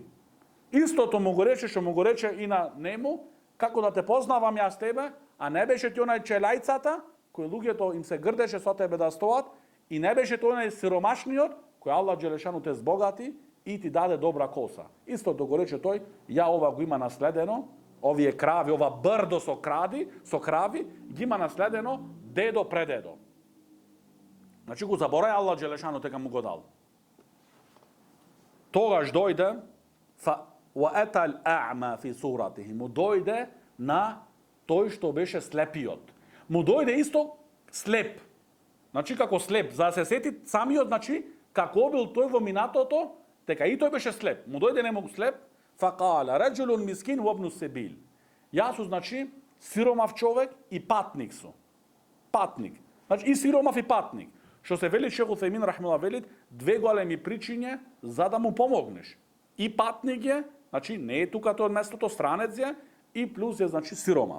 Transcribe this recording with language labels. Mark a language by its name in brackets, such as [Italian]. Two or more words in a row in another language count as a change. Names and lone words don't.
[Macedonian] Истото му го рече, што му го рече и на нему, како да те познавам јас тебе, а не беше ти онај челајцата, кој луѓето им се грдеше со тебе да стоат, и не беше тој онај сиромашниот, кој Аллах Джелешану те збогати и ти даде добра коса. Истото го рече тој, ја ова го има наследено, овие крави, ова брдо со крави, ги има наследено дедо предедо. Значи го заборај Аллах Джелешану тека му го дал. Тогаш дојде [Arabic] وَأَتَى الْأَعْمَى فِي سُورَتِهِ. [Macedonian] Му дојде на тој што беше слепиот. Му дојде исто слеп. Значи како слеп, за да се сети самиот, значи како бил тој во минатото, дека и тој беше слеп. Му дојде нему слеп, [Arabic] فَقَالَ رَجُلٌ مِسْكِينٌ وَابْنُ السَّبِيلِ. [Macedonian] Јас сум, значи, сиромав човек и патник сум. Патник. Значи и сиромав и патник. Што се вели Шех Утхајмин рахмеллах велит, две големи причиња за да му помогнеш. И патник е, значи не е тука тоа местото, странец е, и плюс е, значи, сиромав.